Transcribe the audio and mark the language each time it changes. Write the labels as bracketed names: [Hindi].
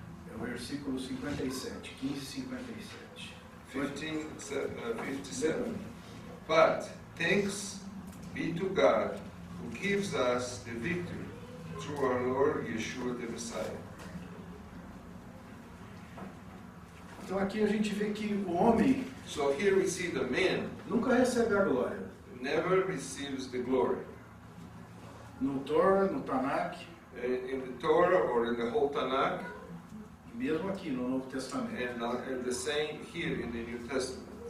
[Portuguese] é o versículo 57, 15:57. 57. [English] But thanks be to God who gives us the victory through our Lord Yeshua the Messiah. [Portuguese] Então aqui a gente vê que o homem [English] So here we see the man [Portuguese] nunca recebe a glória. [English] never receives the glory. [Portuguese] No Torah, no Tanakh, [English] In the Torah or in the whole Tanakh, [Portuguese] mesmo aqui no Novo Testamento. [English] and the same here in the New Testament.